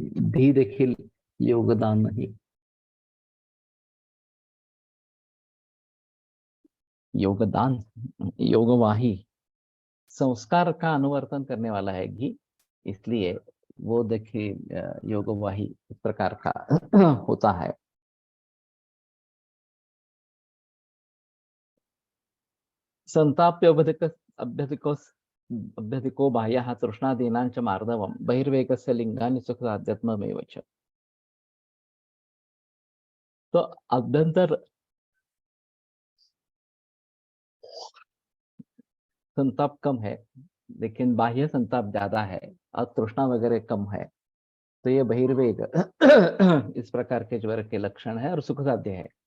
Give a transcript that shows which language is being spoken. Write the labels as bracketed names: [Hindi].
[Hindi] भी देखिल योगदान नहीं, योगदान, योगवाही संस्कार का अनुवर्तन करने वाला है घी, इसलिए वो देखिए योगवाही इस प्रकार का होता है। [Sanskrit] संताप्य अभ्यधिको अभ्यधिको बाह्यः तृष्णादीनां च मार्दवम् बहिर्वेगस्य लिंगानि सुखसाध्यात्ममेव च। [Hindi] तो अभ्यंतर संताप कम है, लेकिन बाह्य संताप ज्यादा है और तृष्णा वगैरह कम है, तो ये बहिर्वेग इस प्रकार के ज्वर के लक्षण है और सुख साध्य है।